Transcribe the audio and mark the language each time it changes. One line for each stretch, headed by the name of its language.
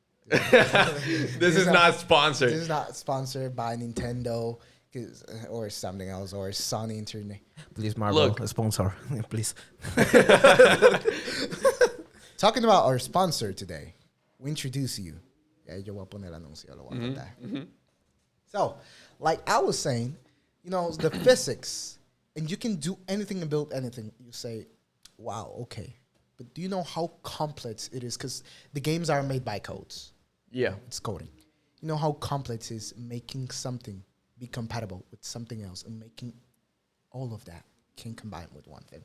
English: This is not sponsored. This is not sponsored by Nintendo or something else, or Sony Internet. Please, Marvel, Look. a sponsor, please. Talking about our sponsor today, we introduce you.
Spanish: Yeah, yo voy a poner el anuncio, lo voy a contar.
English: So, like I was saying, the physics, and you can do anything and build anything. You say, wow, okay. But do you know how complex it is? Because the games are made by codes. Yeah. It's coding. You know how complex is making something be compatible with something else and making all of that can combine with one thing.